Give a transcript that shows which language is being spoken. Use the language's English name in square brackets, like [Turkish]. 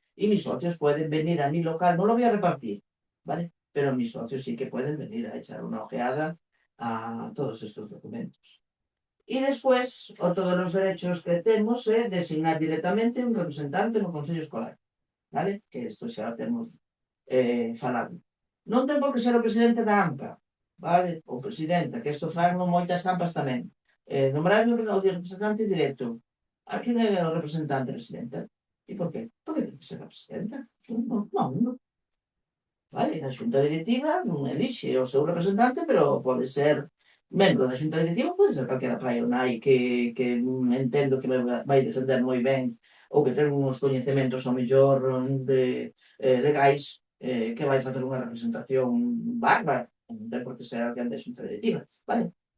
[Spanish] Y mis socios pueden venir a mi local, no lo voy a repartir, ¿vale? Pero mis socios sí que pueden venir a echar una ojeada a todos estos documentos. Y después, otro de los derechos que tenemos es designar directamente un representante [Galician] no Consello Escolar, [Spanish] ¿vale? [Galician] Que isto xa temos falado. Non ten por que ser o presidente da AMPA, vale? O presidenta, que isto fan moitas AMPAs tamén. Nombrar o representante directo. A quen é o representante presidenta? E por qué? Porque ten que ser a presidenta. Non. Vale? A xunta directiva non elixe o seu representante, pero pode ser membro da xunta directiva, pode ser calquera pai ou nai que entendo que vai defender moi ben ou que ten uns coñecementos ao mellor legais que vai facer unha representación bárbara, non ten por que ser alguén da xunta directiva, vale?